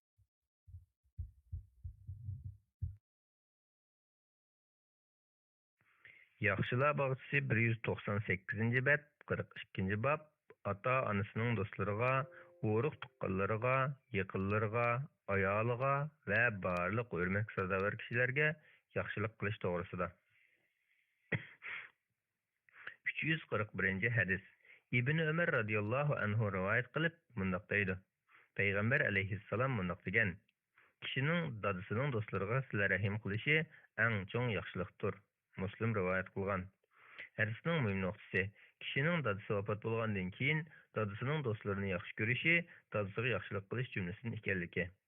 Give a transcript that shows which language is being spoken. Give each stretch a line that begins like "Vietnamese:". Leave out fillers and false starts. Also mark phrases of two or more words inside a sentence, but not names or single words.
Uzbek: Yaxshilar bog'chisi 198 bet 42 bab ata onasining do'stlariga, urug' tuqqanlariga, yaqinlariga, ayoliga va barliq hurmat sazovor kishilarga yaxshilik qilish to'g'risida. 341 hadis. İbn Ömer
Arabic: رضي الله عنه
Uzbek: rivoyat qilib mundoq deydi. Payg'ambar alayhissalom mundoq degan: Kishining dadasining do'stlariga sizlar rahim qilishi eng cho'ng yaxshilikdir. Muslim rivoyat qilgan. Hadisning muhim nuqtasi: kishining dadasi vafot bo'lgandan keyin dadasining do'stlarini yaxshi ko'rishi, dadasiga yaxshilik qilish jumlasidan ekanligi.